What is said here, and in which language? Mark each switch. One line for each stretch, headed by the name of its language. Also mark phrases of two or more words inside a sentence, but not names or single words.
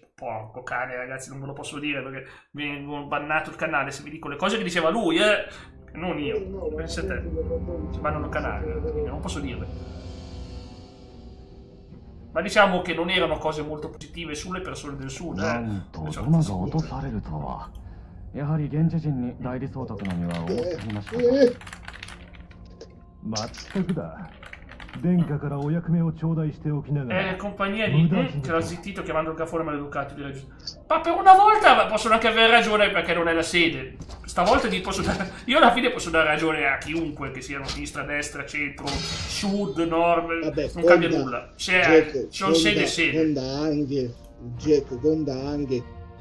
Italian: Porco cane, ragazzi, non ve lo posso dire perché vengo bannato il canale se vi dico le cose che diceva lui, non io, pensa te, ci bannano il canale, non posso dirle. Ma diciamo che non erano cose molto positive sulle persone del sud,
Japanese: やはり現地人に代理総督の身は多すぎました。まったくだ。殿下からお役目を頂戴しておきながら。
Italian: compagnia di che l'ha zittito chiamando il gaffone maleducato. Ma per una volta possono anche avere ragione perché non è la sede. Stavolta io alla fine posso dare ragione a chiunque, che siano sinistra, destra, centro, sud, nord, vabbè, non cambia nulla. Sono sede. Conda anche.